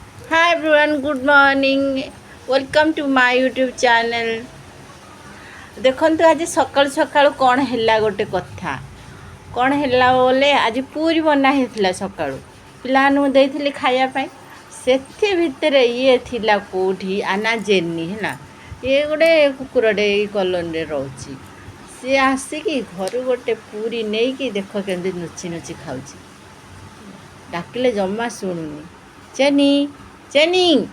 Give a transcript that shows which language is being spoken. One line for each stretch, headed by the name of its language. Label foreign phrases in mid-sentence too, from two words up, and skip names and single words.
English: Hi everyone, good morning. Welcome to my YouTube channel.
Odia: ଦେଖନ୍ତୁ ଆଜି ସକାଳୁ ସକାଳୁ କ'ଣ ହେଲା ଗୋଟେ କଥା କ'ଣ ହେଲା ବୋଲେ ଆଜି ପୁରୀ ବନା ହେଇଥିଲା ସକାଳୁ ପିଲାମାନଙ୍କୁ ଦେଇଥିଲି ଖାଇବା ପାଇଁ ସେଥି ଭିତରେ ଇଏ ଥିଲା କେଉଁଠି ଆନା ଜେନି ହେଲା ଇଏ ଗୋଟେ କୁକୁରଟେ ଏଇ କଲୋନୀରେ ରହୁଛି ସିଏ ଆସିକି ଘରୁ ଗୋଟେ ପୁରୀ ନେଇକି ଦେଖ କେମିତି ନୁଚି ନୁଚି ଖାଉଛି ଡାକିଲେ ଜମା ଶୁଣୁନି ଚେନି ଚେନି